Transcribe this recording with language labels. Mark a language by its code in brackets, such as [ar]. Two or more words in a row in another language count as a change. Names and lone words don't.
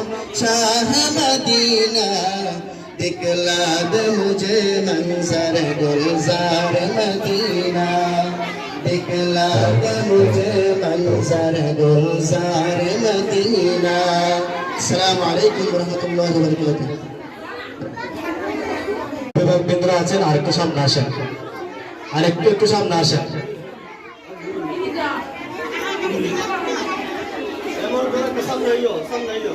[ur] شاہ مدینہ دکھلا دے مجھے منظر گلزار مدینہ دکھلا دے مجھے منظر گلزار مدینہ [ar] السلام علیکم ورحمۃ اللہ وبرکاتہ [bn] বিভাগবিন্দুরা আছেন আরেকটু সামনে আসেন একটু সামনে আসেন